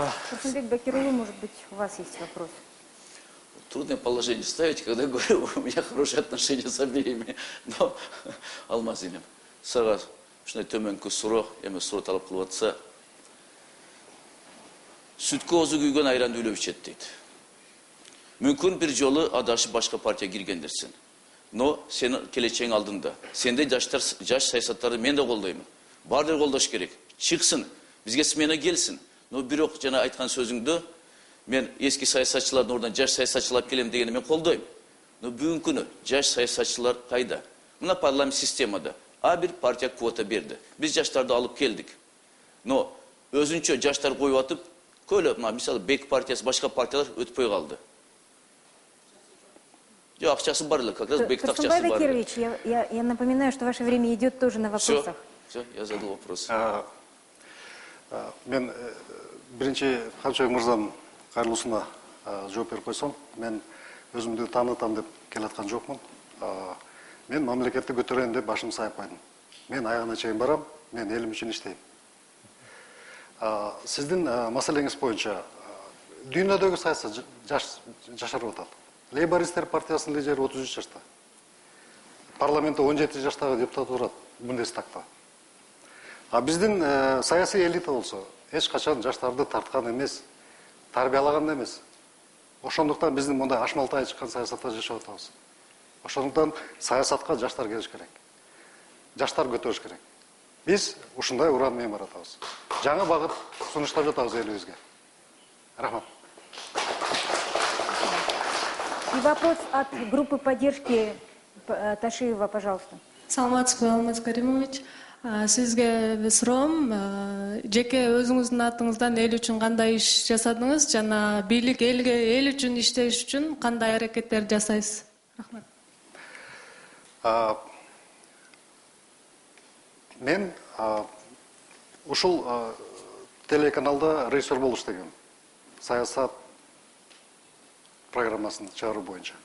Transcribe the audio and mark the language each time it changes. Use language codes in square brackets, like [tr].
[ru] Турсунбек Бакирулу, может быть, у вас есть вопрос? Трудное положение ставить, когда говорю, у меня хорошие отношения с обеими. [ky] Но, Алмаз иним, сага ушундай төмөнкү суроо, эми суроо талап кылып атса, сүткө оозу күйгөн айранды үйлөп ичет дейт. Мүмкүн бир жолу адашып башка партияга киргендирсиң. Но сенин келечегиң алдында. Сендей жаш саясаттарды мен да колдоймун. Баардыгы колдош керек. Чыксын, бизге смена келсин. Но бирок жана айткан сөзүңдү мен эски саясатчылардын ордуна жаш саясатчылар келем дегенди мен колдойм. Но бүгүнкү күнү жаш саясатчылар кайда? Мына парламент системада а бир партия квота берди. Биз жаштарды алып келдик. Но өзүнчө жаштар коюп атып, көйлөп, мисалы Бек партиясы, башка партиялар өтпөй калды. Акчасы бар эле, [ru] как раз [ky] Бек акчасы бар. [ru] Турсунбай Бакирович, я напоминаю, что ваше время идет тоже на вопросах. Все, я задал вопрос. [ky] Мен биринчи Камчыбек мырзанын кайрылуусуна жооп берип койсом, мен өзүмдү таанытам деп келаткан жокмун. Мен мамлекетти көтөрөйүн деп башымды сайып койдум. Мен аягына чейин барам, мен элим үчүн иштейм. Сиздин маселеңиз боюнча дүйнөдөгү саясат жашарып атат. Лейбористтер партиясынын лидери 33 жашта. Парламентте 17 жаштагы депутат турат Бундестагда. Биздин саясий элита болсо эч качан жаштарды тарткан эмес, тарбиялаган эмес. Ошондуктан биздин мындай ашмалтай чыккан саясатта жашап атабыз. Ошондуктан саясатка жаштар келиш керек. Жаштар көтөрүш керек. Биз ушундай уран менен баратабыз. Жаңы багыт сунуштап жатабыз элибизге. Рахмат. [ru] И вопрос от группы поддержки Ташиева, пожалуйста. [ky] Саламатсызбы, Алмаз Каримович. Сизге суроом, жеке өзүңүздүн атыңыздан эл үчүн кандай иш жасадыңыз жана бийлик эл үчүн иштеш үчүн кандай аракеттер жасайсыз? Рахмат. Мен ушул телеканалда режиссер болуш деген саясат программасын чыгаруу боюнча.